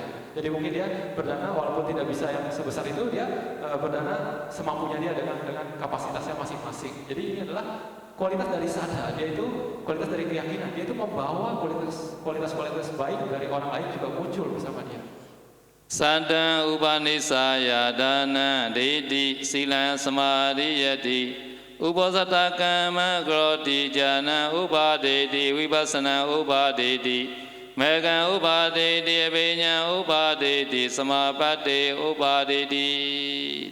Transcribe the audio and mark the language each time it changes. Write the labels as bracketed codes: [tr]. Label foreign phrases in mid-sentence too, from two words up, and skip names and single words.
[id] Jadi mungkin dia berdana walaupun tidak bisa yang sebesar itu, dia berdana semampunya dia dengan kapasitasnya masing-masing. Jadi ini adalah kualitas dari Sada, dia itu kualitas dari keyakinan, dia itu membawa kualitas baik dari orang lain juga muncul bersama dia. [pi] Sada upanisaya dana deti sila samadhiyati Upasata kama groti jana upadeti vipassana upadeti mega upadeti abhinya upadeti samapatti upadeti.